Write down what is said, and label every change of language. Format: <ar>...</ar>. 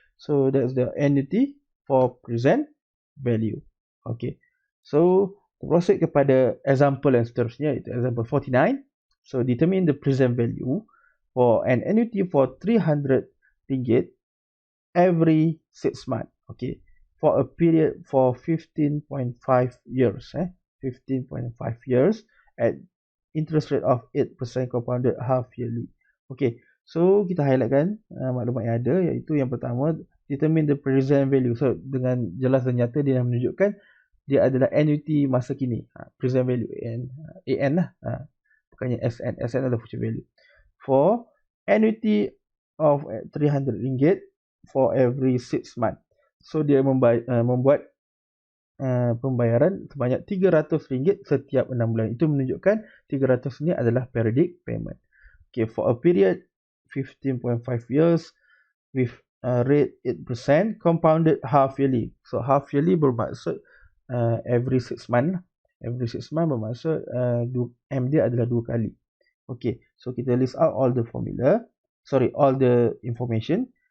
<en>So that's the annuity for present value. Okay. So</en> <ms>Proceed kepada example yang seterusnya, iaitu example 49.</ms> <en>So determine the present value for an annuity for 300 ringgit every 6 months. Okay, for a period for 15.5 years. 15.5 years at interest rate of 8% compounded half yearly.</en> <ms>Okay, so kita highlightkan maklumat yang ada, iaitu yang pertama,</ms> <en>determine the present value.</en> <ms>So dengan jelas dan nyata dia menunjukkan dia adalah annuity masa kini, present value, AN lah, bukannya SN. SN adalah future value.</ms> <en>For annuity of 300 ringgit for every 6 month.</en> <ms>So dia membuat pembayaran sebanyak 300 ringgit setiap 6 bulan. Itu menunjukkan 300 ni adalah periodic payment.</ms> <en>Okay, for a period 15.5 years with rate 8% compounded half yearly. So half yearly</en> <ms>bermaksud</ms> <en>every 6 month. Every 6 month</en> <ms>bermaksud M dia adalah 2 kali.</ms> <en>Okay, so kita list out all the formula. All the information.</en>